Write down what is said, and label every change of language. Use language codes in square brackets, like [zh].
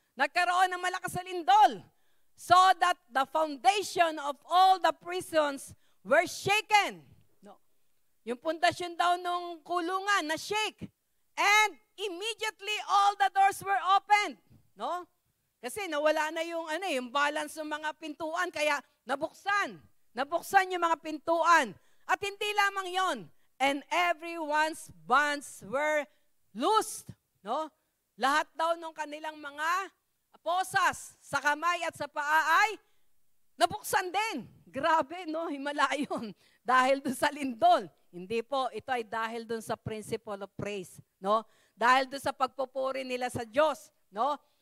[tl] Nagkaroon ng malakas na lindol, [en] so that the foundation of all the prisons were shaken. No. [tl] Yung pundasyon daw nung kulungan na shake. [en] And immediately all the doors were opened. [tl] No? Kasi nawala na yung balance ng mga pintuan, kaya nabuksan. Nabuksan yung mga pintuan. At hindi lamang yon. [en] And everyone's bonds were loosed. [tl] No? Lahat daw ng kanilang mga posas sa kamay at sa paa ay nabuksan din. Grabe, no? Himala yun. Dahil dun sa lindol. Hindi po, ito ay dahil dun sa [en] principle of praise. [tl] No? Dahil dun sa pagpupuri nila sa Diyos. No?